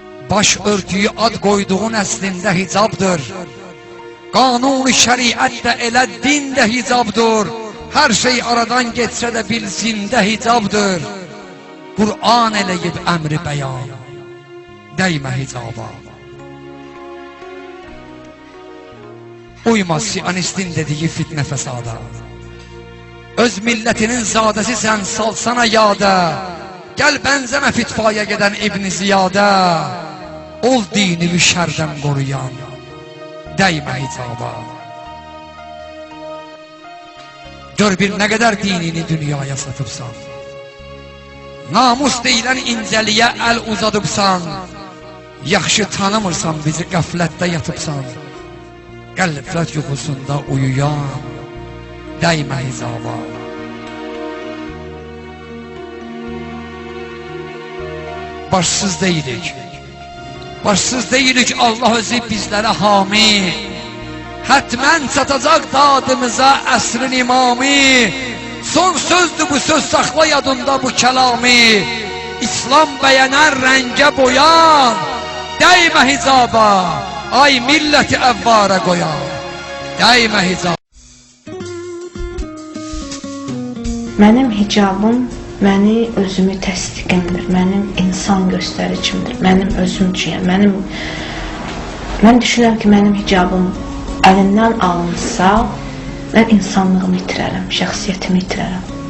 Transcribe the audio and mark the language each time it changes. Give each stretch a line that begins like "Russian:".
Azerbaijani: Baş örtüyü ad koyduğun əslində hicabdır. Qanun-u şəriət də elə din də hicabdır. Hər şey aradan geçsə də bilsində hicabdır. Qur'an eləyib əmri bəyan, dəymə hicaba.
Turkish: Uyma siyanistin dediği fitne fesada. Öz milletinin zadesi sen salsana yada. Gel benzeme fitvaya geden İbn Ziyada. Ol dinimi şerden koruyan, değme hicaba. Gör bir ne kadar dinini dünyaya satıbsan. Namus deyilen inceliğe el uzadıbsan.
Azerbaijani: Yaxşı tanımırsan bizi gaflette yatıbsan. Qəlbət yuxusunda uyuyan, dəymə hicaba. Başsız deyilik, başsız deyilik, Allah özü bizlərə hami. Hətmən çatacaq dadımıza əsrin imami. Son sözdür bu söz, saxla yadında bu kəlami. İslam bəyənər rəngə boyan, dəymə hicaba.
Turkish: Ay milleti evvara koyan, değme hicab.
Azerbaijani: Mənim hicabım məni özümü təsdiqimdir, mənim insan göstəricimdir, mənim özüm üçün. Mən düşünürəm ki, mənim hicabım əlimdən alınsa, mən insanlığımı itirərəm, şəxsiyyətimi itirərəm.